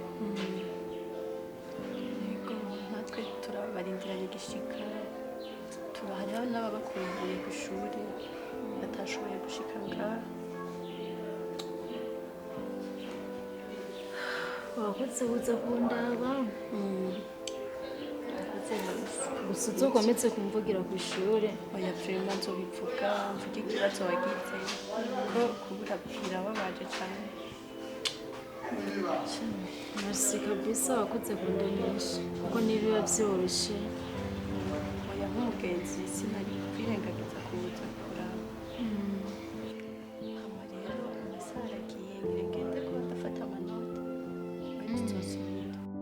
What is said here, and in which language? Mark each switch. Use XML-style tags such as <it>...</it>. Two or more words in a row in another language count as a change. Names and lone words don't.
<rn>yego natwe turabarindiranye gishika turahariho n'ababakumbuye ku ishuri batashoboye gushika ngaha wakoze uza kundaba gusa uzokometse kumvugira ku ishuri oya prema nzobivuga mvuge ikibazo wagize ko kubura birababaje cyane merci kabisa wakoze kundemesha kuko nibiba byoroshye oya nk'umugenzi sinari kwirengagiza kuza kuraba hama rero amasaha aragiye ngende ko ndafata amanota tuzosubira</rn>